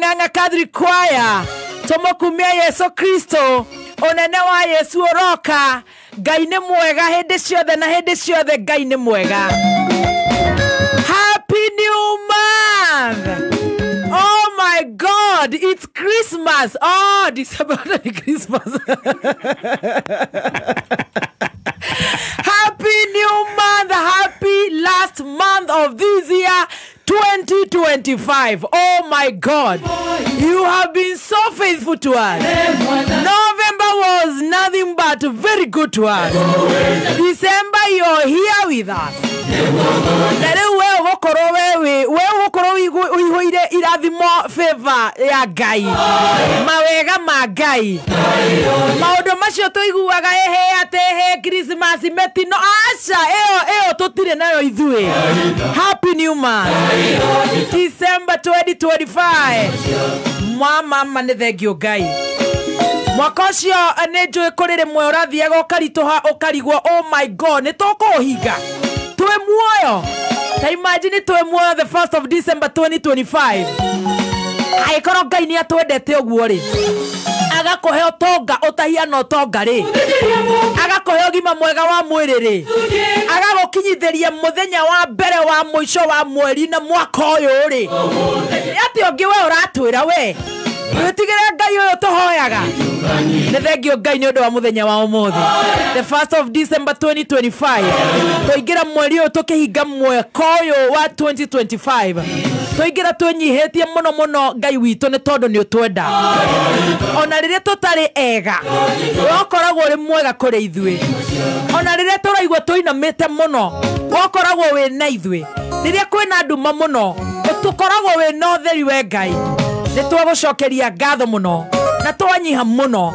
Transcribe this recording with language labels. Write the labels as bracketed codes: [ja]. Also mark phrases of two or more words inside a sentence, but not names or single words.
[ki] Muranga Catholic Choir tumukumia Yesu Kristo onene wa Yesu oroka Ngai nĩ mwega hĩndĩ ciothe na hĩndĩ ciothe Ngai nĩ mwega. [en] Happy New Month. Oh my God, it's Christmas. Oh, December Christmas. Happy New Month. Happy last month of this year 2025. Oh my God, you have been so faithful to us. November was nothing but very good to us. December, you're here with us. [ki] Favor ya Ngai mawega ma Ngai maundu macio tuiguaga ate Christmas metino acha eo tutire nayo ithui. [en] Happy New Month, December 2025. [ki] Mama ne thengio Ngai mwaka ucio ne njui kurire mwe urathiaga ukarituha ukarigwo. [en] Oh my God, [ki] ni tukuhinga twe muoyo. [en] Imagine [ki] twe muoyo [en] the 1st of December 2025. [ki] Aikoro Ngai ni atwendete uguo ri agakuhe utonga utahiana utonga ri agakuhe ugima mwega wa mwiri ri agagukinyithiria muthenya wa mbere wa muico wa mweri na mwaka uyu ri ati ungi we uratwira we witigire Ngai uyu tuhoyaga. Ne thengio Ngai ni undu wa muthenya wa umuthi [en] the 1st of December 2025. [ki] Tuingira mweri uyu tukihinga mwaka uyu wa 2025. Tuingira tunyihetie muno Ngai witu ni tondu ni utwenda ona rire tutari ega wokoragwo ri mwega kuri ithui ona rire turaigwa tuinamite muno wokoragwo we na ithui rire kwina nduma muno tukoragwo we no theri we Ngai ni twagucokeria ngatho muno na twanyiha muno.